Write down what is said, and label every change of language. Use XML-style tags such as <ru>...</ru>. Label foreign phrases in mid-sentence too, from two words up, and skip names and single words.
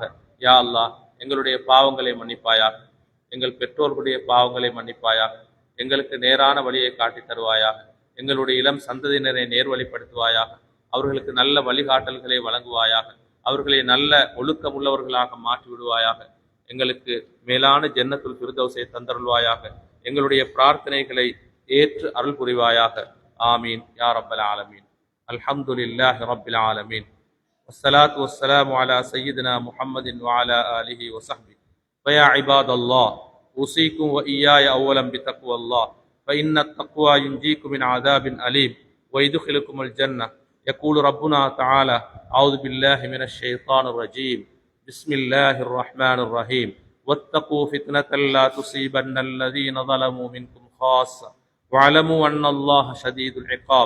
<ta>யா அல்லாஹ், எங்களுடைய பாவங்களை மன்னிப்பாயாக, எங்கள் பெற்றோர்களுடைய பாவங்களை மன்னிப்பாயாக, எங்களுக்கு நேரான வழியை காட்டி தருவாயாக, எங்களுடைய இளம் சந்ததியினரை நேர்வழிப்படுத்துவாயாக, அவர்களுக்கு நல்ல வழிகாட்டல்களை வழங்குவாயாக, அவர்களை நல்ல ஒழுக்கமுள்ளவர்களாக மாற்றி விடுவாயாக, எங்களுக்கு மேலான ஜன்னத்துல் ஃபிர்தௌஸை தந்தருள்வாயாக, எங்களுடைய பிரார்த்தனைகளை ஏற்று அருள் புரிவாயாக.</ta> <ar>آمين يا رب العالمين. الحمد لله رب العالمين. والصلاة والسلام على سيدنا محمد وعلى آله وصحبه. فيا عباد الله، أوصيكم وإياي أولا بتقوى الله, فإن التقوى ينجيكم من عذاب أليم ويدخلكم الجنة. يقول ربنا تعالى: أعوذ بالله من الشيطان الرجيم. بسم الله الرحمن الرحيم. واتقوا فتنة لا تصيبن الذين ظلموا منكم خاصة واعلموا أن الله شديد العقاب.</ar>